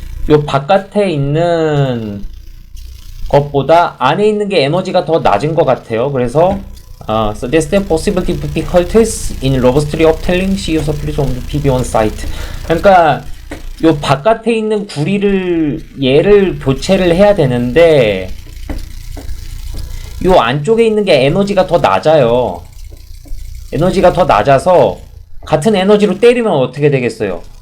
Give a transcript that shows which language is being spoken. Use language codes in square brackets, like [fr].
[ko] 요 바깥에 있는 것보다 안에 있는 게 에너지가 더 낮은 것 같아요. [en] 그래서 suggest possible difficulties in robustly obtaining CU supplies on the PB1 site. [ko] 그러니까 요 바깥에 있는 구리를 얘를 교체를 해야 되는데 요 안쪽에 있는 게 에너지가 더 낮아요. 에너지가 더 낮아서 같은 에너지로 때리면 어떻게 되겠어요?